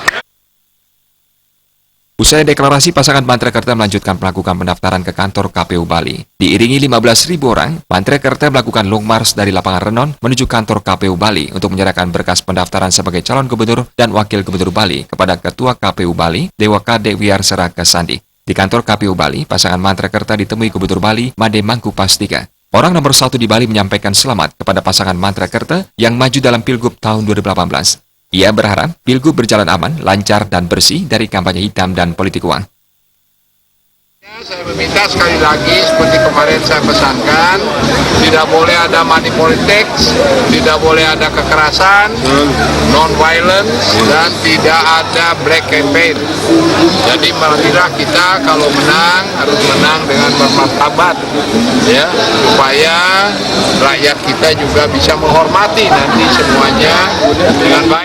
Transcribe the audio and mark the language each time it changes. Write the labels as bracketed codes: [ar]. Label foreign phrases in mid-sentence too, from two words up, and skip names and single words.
[id] Usai deklarasi, pasangan Mantra Kerta melanjutkan melakukan pendaftaran ke kantor KPU Bali. Diiringi 15.000 orang, Mantra Kerta melakukan long march dari lapangan Renon menuju kantor KPU Bali untuk menyerahkan berkas pendaftaran sebagai calon gubernur dan wakil gubernur Bali kepada Ketua KPU Bali, Dewa Kade Wiyarsera Kesandi. Di kantor KPU Bali, pasangan Mantra Kerta ditemui Gubernur Bali, Made Mangkupastika. Orang nomor 1 di Bali menyampaikan selamat kepada pasangan Mantra Kerta yang maju dalam Pilgub tahun 2018. Ia berharap Pilgub berjalan aman, lancar, dan bersih dari kampanye hitam dan politik uang. Saya meminta sekali lagi seperti kemarin saya pesankan, tidak boleh ada [en] money politics, [id] tidak boleh ada kekerasan, non-violence, dan tidak ada [en] black campaign. [id] Jadi marilah kita kalau menang harus menang dengan bermartabat, ya, supaya rakyat kita juga bisa menghormati nanti semuanya dengan baik.